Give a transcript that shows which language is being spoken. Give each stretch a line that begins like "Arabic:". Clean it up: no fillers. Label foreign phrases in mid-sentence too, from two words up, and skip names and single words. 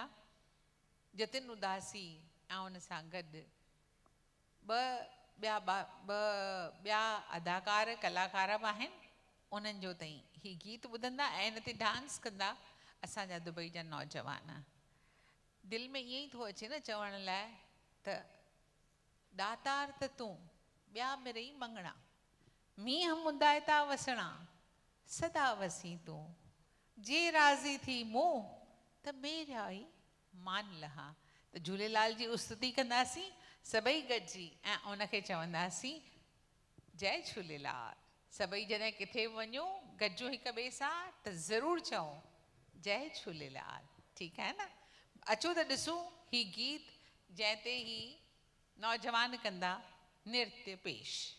Sindhi: जतिन उदासी ऐं उन सां गॾु ॿिया अदाकार कलाकार बि आहिनि, उन्हनि जो तव्हीं ही गीत ॿुधंदा ऐं हिन ते डांस कंदा असांजा दुबई जा नौजवान। दिलि में ईअं ई थो अचे न चवण लाइ त दातार त तूं ॿिया मिरई मंगणा, मींहं मुंदाए था वसणा, सदा वसी तूं, जे राज़ी थी मूं त मेरा ई मान लहा। त झूलेलाल जी स्तुति कंदासीं सभई गॾिजी ऐं उनखे चवंदासीं जय झूलेलाल। सभई जॾहिं किथे वञो गॾिजो हिक ॿिए सां त ज़रूरु चओ जय झूलेलाल, ठीकु आहे न। अचो त ॾिसूं ही गीत जंहिं ते ही नौजवान कंदा नृत्य पेश।